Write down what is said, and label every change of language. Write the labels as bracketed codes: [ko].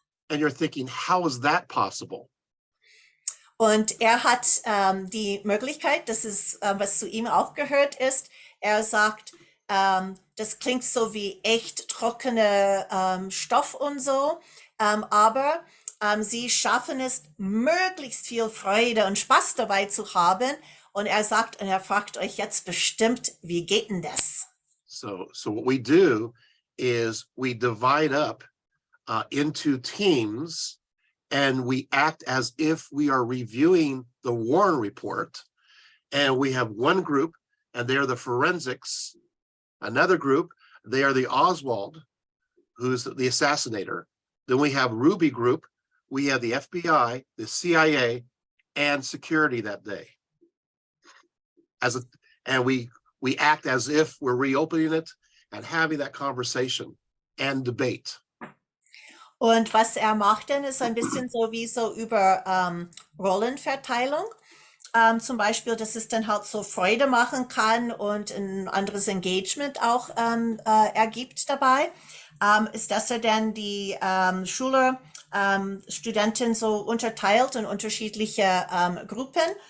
[en] And you're thinking, how is that possible? [de] Und er hat die Möglichkeit, das ist, was zu ihm auch gehört ist, er sagt, das klingt so wie echt trockene Stoff und so, aber sie schaffen es, möglichst viel Freude und Spaß dabei zu haben. Und er sagt, und er fragt euch jetzt bestimmt, wie geht denn das? [en] So what we do is we divide up into teams, and we act as if we are reviewing the Warren report. And we have one group, and they're the forensics. Another group, they are the Oswald, who's the assassinator. Then we have Ruby group. We have the FBI, the CIA, and security that day. And we act as if we're reopening it and having that conversation and debate. [de] Und was er macht dann, ist ein bisschen so wie so über Rollenverteilung. Zum Beispiel, dass es dann halt so Freude machen kann und ein anderes Engagement auch ergibt dabei, ist, dass er dann die Schüler, Studenten so unterteilt in unterschiedliche Gruppen.